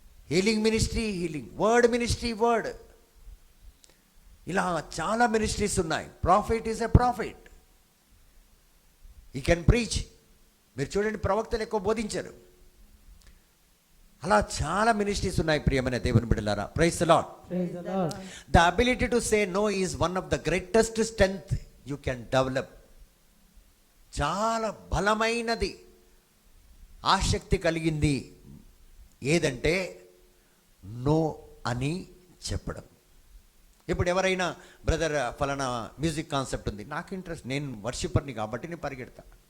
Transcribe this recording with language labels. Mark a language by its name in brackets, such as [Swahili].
[Telugu] Healing ministry, healing. Word ministry, word. ఇలా చాలా ministries ఉన్నాయి. [English] Prophet is a prophet. He can preach. [Telugu] మీరు చూడండి, ప్రవక్తలు ఎక్కువ బోధించారు. అలా చాలా మినిస్ట్రీస్ ఉన్నాయి ప్రియమైన దేవుని బిడ్డలారా. [English] Praise the Lord. Praise the Lord. The ability to say no is one of the greatest strength you can develop. [Telugu] చాలా బలమైనది, ఆసక్తి కలిగింది ఏదంటే నో అని చెప్పడం. ఇప్పుడు ఎవరైనా బ్రదర్ ఫలానా మ్యూజిక్ కాన్సెప్ట్ ఉంది, నాకు ఇంట్రెస్ట్, నేను వర్షిపర్ని కాబట్టి నేను పరిగెడతా.